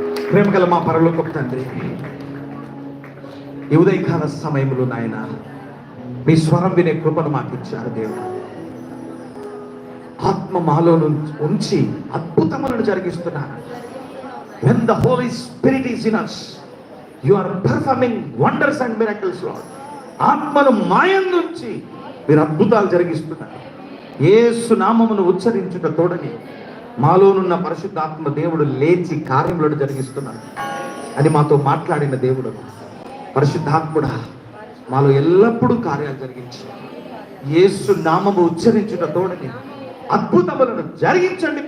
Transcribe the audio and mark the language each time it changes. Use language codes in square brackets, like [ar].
[te] ప్రేమగల మా పరలోకపు తండ్రి, ఈ ఉదయకాల సమయంలో నాయన మీ స్వరం వినే కృపను మాకు ఇచ్చారు దేవుడు. ఆత్మ మాలో ఉంచి అద్భుతములను జరిగిస్తున్నారు. [en] When the Holy Spirit is in us, you are performing wonders and miracles, Lord. [te] ఆత్మను మాయందుంచి మీరు అద్భుతాలు జరిగిస్తున్నారు. యేసు నామమును ఉచ్చరించుట తోడని మాలోనున్న పరిశుద్ధాత్మ దేవుడు లేచి కార్యములను జరిగిస్తున్నారు అని మాతో మాట్లాడిన దేవుడు. పరిశుద్ధాత్ముడా, మాలో ఎల్లప్పుడూ కార్యాలు జరిగించి యేసు నామము ఉచ్చరించుట తోడని అద్భుతములను జరిగించండి.